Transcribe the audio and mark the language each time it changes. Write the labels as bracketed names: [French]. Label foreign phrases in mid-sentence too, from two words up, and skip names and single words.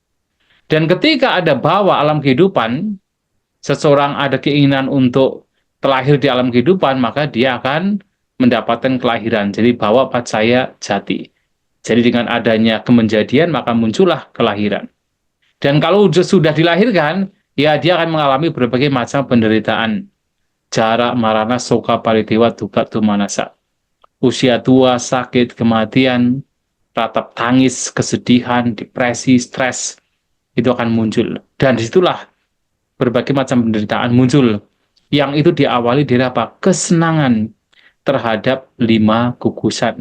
[Indonesian] Dan ketika ada bhawa alam kehidupan, seseorang ada keinginan untuk terlahir di alam kehidupan, maka dia akan mendapatkan kelahiran. Jadi [Pali] bhawa pacaya jati. [Indonesian] Jadi dengan adanya kemenjadian, maka muncullah kelahiran. Dan kalau sudah dilahirkan, ya dia akan mengalami berbagai macam penderitaan. [Pali] Jara, marana, soka, paritewa, dukkha, domanassa. [Indonesian] Usia tua, sakit, kematian, ratap tangis, kesedihan, depresi, stres, itu akan muncul. Dan disitulah berbagai macam penderitaan muncul. Yang itu diawali dari apa? Kesenangan terhadap 5 gugusan.